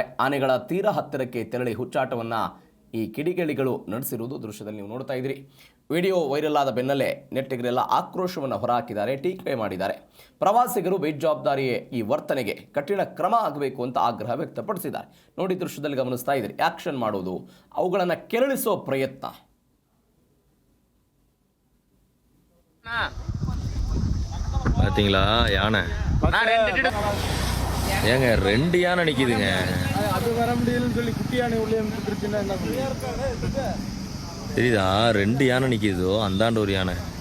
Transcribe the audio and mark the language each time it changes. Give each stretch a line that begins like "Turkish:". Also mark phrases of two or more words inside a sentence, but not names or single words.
Kannada: ಆನೆಗಳ ತೀರಾ ಹತ್ತಿರಕ್ಕೆ ತೆರಳಿ ಹುಚ್ಚಾಟವನ್ನ ಈ ಕಿಡಿಗೇಡಿಗಳು ನಡೆಸಿರುವುದು ದೃಶ್ಯದಲ್ಲಿ ನೀವು ನೋಡ್ತಾ ಇದ್ದೀರಿ. ವಿಡಿಯೋ ವೈರಲ್ ಆದ ಬೆನ್ನಲ್ಲೇ ನೆಟ್ಟಿಗರೆಲ್ಲ ಆಕ್ರೋಶವನ್ನು ಹೊರಹಾಕಿದ್ದಾರೆ, ಟೀಕೆ ಮಾಡಿದ್ದಾರೆ. ಪ್ರವಾಸಿಗರು ಬೇಜವಾಬ್ದಾರಿಯೇ ಈ ವರ್ತನೆಗೆ ಕಠಿಣ ಕ್ರಮ ಆಗಬೇಕು ಅಂತ ಆಗ್ರಹ ವ್ಯಕ್ತಪಡಿಸಿದ್ದಾರೆ. ನೋಡಿ, ದೃಶ್ಯದಲ್ಲಿ ಗಮನಿಸ್ತಾ ಇದ್ದೀರಿ. ಆಕ್ಷನ್ ಮಾಡೋದು, ಅವುಗಳನ್ನು ಕೆರಳಿಸೋ ಪ್ರಯತ್ನ.
Tamil: பார்த்தீங்களா யானை ஏங்க 2 யானை நிக்குதுங்க. அது வர முடியலன்னு சொல்லி குட்டி யானை உள்ளே வந்துருச்சுன்னா என்ன தெரியுதா? 2 யானை நிக்குதோ, அந்தாண்ட ஒரு யானை.